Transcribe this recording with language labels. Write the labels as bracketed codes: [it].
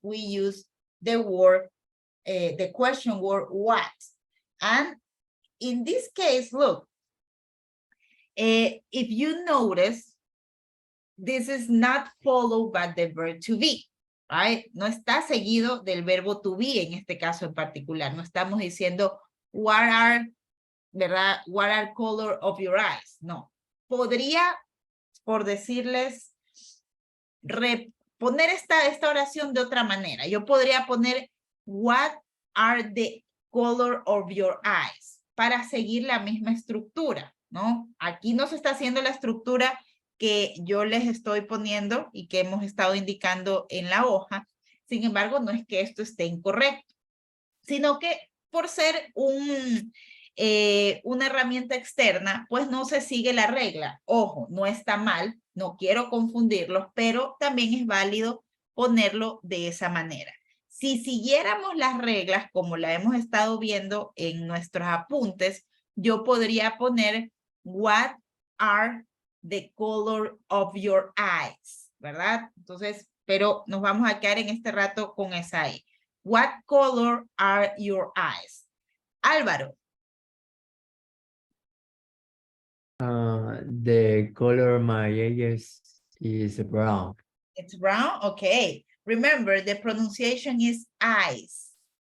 [en] We use the word, the question word what. And in this case, look, if you notice, this is not followed by the verb to be. Right? [es] No está seguido del verbo to be en este caso en particular. No estamos diciendo [en] what are, [es] ¿verdad? [en] What are color of your eyes. [es] No. Podría, por decirles, poner esta oración de otra manera. Yo podría poner [en] what are the color of your eyes [es] para seguir la misma estructura, ¿no? Aquí no se está haciendo la estructura que yo les estoy poniendo y que hemos estado indicando en la hoja. Sin embargo, no es que esto esté incorrecto, sino que por ser una herramienta externa, pues no se sigue la regla. Ojo, no está mal, no quiero confundirlos, pero también es válido ponerlo de esa manera. Si siguiéramos las reglas como la hemos estado viendo en nuestros apuntes, yo podría poner [en] what are the color of your eyes, [es] ¿verdad? Entonces, pero nos vamos a quedar en este rato con esa ahí. [en] What color are your eyes? Álvaro. The color of my eyes is brown. It's brown? Okay. Remember, the pronunciation is eyes.